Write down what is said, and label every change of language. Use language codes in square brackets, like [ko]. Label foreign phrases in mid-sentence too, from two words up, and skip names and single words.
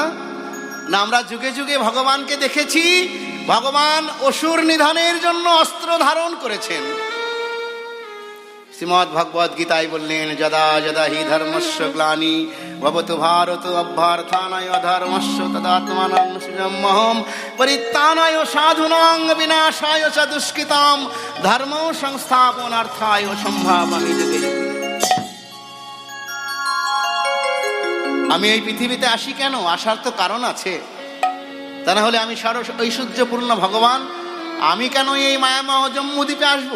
[bn] না, আমরা যুগে যুগে ভগবানকে দেখেছি, ভগবান অসুর নিধনের জন্য অস্ত্র ধারণ করেছেন। শ্রীমদ্ ভগবদ গীতায় বললেন, [sa] যদা যদা হি ধর্মস্য গ্লানি ভবতু ভারত অভ্যর্থানায় অধর্মস্য তদাত্মানং সৃজম্যহম পরিত্রাণায় সাধুনাং বিনাশায় চ দুষ্কৃতাম ধর্ম সংস্থাপনার্থায় সম্ভাবামি যুগে। [bn] আমি এই পৃথিবীতে আসি কেন? আসার তো কারণ আছে। তা না হলে আমি সরস ঐশ্বর্যপূর্ণ ভগবান, আমি কেন এই মায়াময় জম্মুদ্বীপে আসবো?